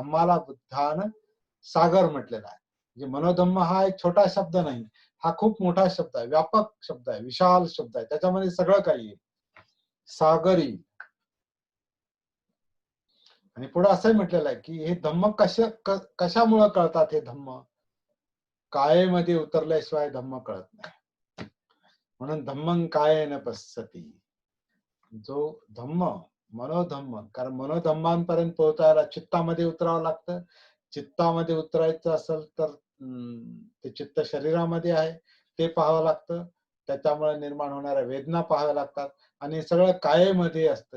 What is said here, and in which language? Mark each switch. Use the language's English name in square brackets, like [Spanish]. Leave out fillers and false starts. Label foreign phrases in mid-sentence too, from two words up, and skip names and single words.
[Marathi] धम्माला बुद्धानं सागर म्हटलेला आहे. म्हणजे मनोधम्म हा एक छोटा शब्द नाही, हा खूप मोठा शब्द आहे, व्यापक शब्द आहे, विशाल शब्द आहे, त्याच्यामध्ये सगळं काही आहे, सागरी. आणि पुढे असंही म्हटलेलं आहे की हे धम्म कशामुळे कळतात. हे धम्म कायेमध्ये उतरल्याशिवाय धम्म कळत नाही. [Pali] म्हणून धम्मं कायेन पश्यति. [Marathi] जो धम्म मनोधम्म, कारण मनोधम्मांपर्यंत पोहोचायला चित्तामध्ये उतरावं लागतं. चित्तामध्ये उतरायचं असेल तर ते चित्त शरीरामध्ये आहे, ते पाहावं लागतं. त्याच्यामुळे निर्माण होणाऱ्या वेदना पाहाव्या लागतात. आणि सगळं कायेमध्ये असतं.